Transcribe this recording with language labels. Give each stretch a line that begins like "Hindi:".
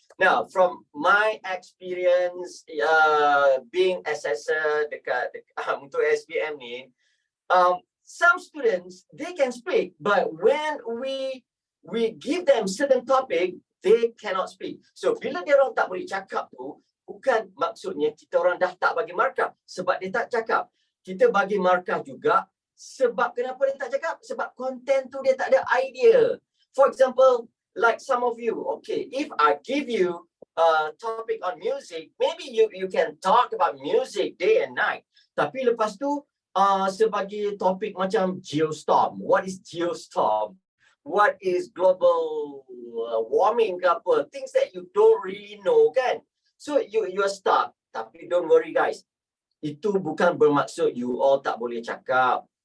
English: Now, from my experience being assessor
Malay: dekat untuk SPM ni,
English: some students, they can speak, but when we give them certain topic, they cannot speak.
Malay: So bila dia orang tak boleh cakap tu, bukan maksudnya kita orang dah tak bagi markah sebab dia tak cakap. Kita bagi markah juga sebab kenapa dia tak cakap? Sebab konten tu dia tak ada idea.
English: For example, like some of you, okay, if I give you a topic on music, maybe you can talk about music day and night.
Malay: Tapi lepas tu, sebagai topik macam geostorm.
English: What is geostorm? What is global warming ke apa? Things that you don't really know kan? So you are stuck. Tapi don't worry guys.
Malay: Itu bukan bermaksud you all tak boleh cakap.